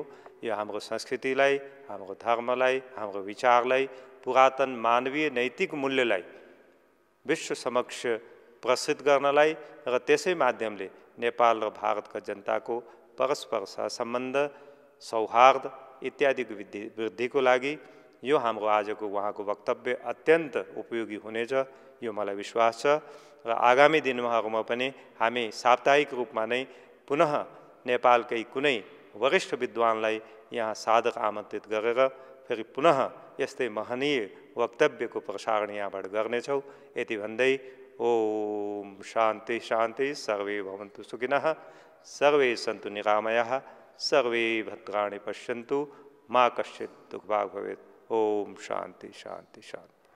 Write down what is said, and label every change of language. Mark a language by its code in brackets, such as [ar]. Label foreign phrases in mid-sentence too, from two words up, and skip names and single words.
[ne] यो हाम्रो संस्कृतिलाई, हाम्रो धर्मलाई, हाम्रो विचारलाई, पुरातन मानवीय नैतिक मूल्यलाई विश्व समक्ष प्रसिद्ध गर्नलाई र त्यसै माध्यमले नेपाल र भारतका जनताको परस्पर सहसम्बन्ध, सौहार्द इत्यादिको वृद्धिको लागि यो हाम्रो आजको उहाँको वक्तव्य अत्यन्त उपयोगी हुनेछ, यो मलाई विश्वास छ। र आगामी दिनहरूमा पनि हामी साप्ताहिक रूपमा नै पुनः नेपालकै कुनै वरिष्ठ विद्वानलाई यहाँ सादर आमन्त्रित गरेर फेरि पुनः यस्तै महनीय वक्तव्यको प्रसारण यहाँबाट गर्नेछौँ। यति भन्दै [sa] ओम शान्ति शान्ति। सर्वे भवन्तु सुखिनः, सर्वे सन्तु निरामयाः, सर्वे भद्राणि पश्यन्तु, मा कश्चित् दुःखभाग् भवेत्। ओम शान्ति शान्ति शान्ति।